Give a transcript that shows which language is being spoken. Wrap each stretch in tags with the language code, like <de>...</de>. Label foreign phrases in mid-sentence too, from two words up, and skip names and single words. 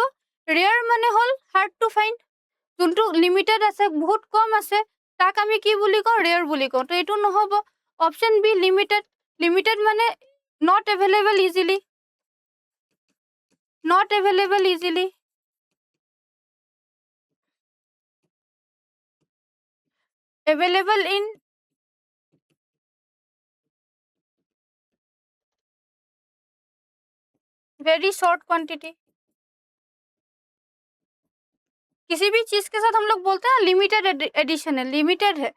<as>ৰেয়াৰ মানে হ'ল</as> <en>hard to find.</en> <as>যোনটো লিমিটেড আছে, বহুত কম আছে, তাক আমি কি বুলি কওঁ? ৰেয়াৰ বুলি কওঁ। তো এইটো নহ'ব।</as> <en>option B limited. limited মানে not available easily, not available easily। available in very short quantity.</en> <hi>किसी भी चीज के साथ हम लोग बोलते हैं</hi> <en>limited edition</en> <hi>है, लिमिटेड है।</hi>